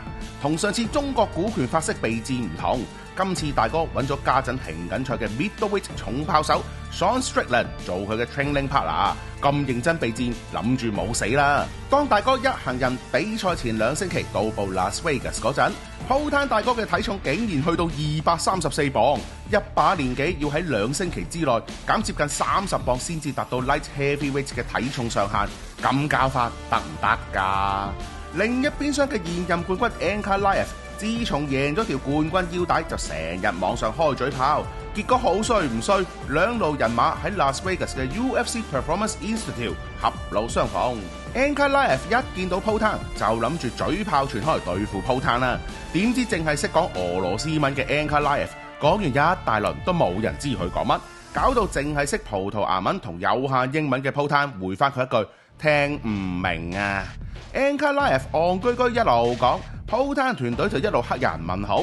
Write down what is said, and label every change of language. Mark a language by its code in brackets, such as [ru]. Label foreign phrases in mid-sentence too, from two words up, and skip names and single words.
[yue] 同上次中國股權法式備戰唔同，今次大哥揾咗家陣停緊賽嘅 Middleweight 重炮手 Sean Strickland 做佢嘅 [en] training partner， [yue] 咁認真備戰，諗住冇死啦。當大哥一行人比賽前2星期到埗 Las Vegas 嗰陣，鋪攤大哥嘅體重竟然去到234磅，1把年紀要喺2星期之內減接近30磅先至達到 [en] light heavyweight [yue] 嘅體重上限，咁教法得唔得㗎？另一邊廂嘅現任冠軍 Ankalaev， 自從贏咗條冠軍腰帶就成日網上開嘴炮，結果好衰唔衰，兩路人馬喺 Las Vegas 嘅 UFC Performance Institute 狹路相逢。Ankalaev 一見到鋪攤就諗住嘴炮傳開對付鋪攤啦，點知淨係識講俄羅斯文嘅 Ankalaev 講完一大輪都冇人知佢講乜，搞到淨係識葡萄牙文同有限英文嘅鋪攤回翻佢一句聽唔明啊。Ankalaev 戇居居一路講，鋪攤團隊就一路黑人問號。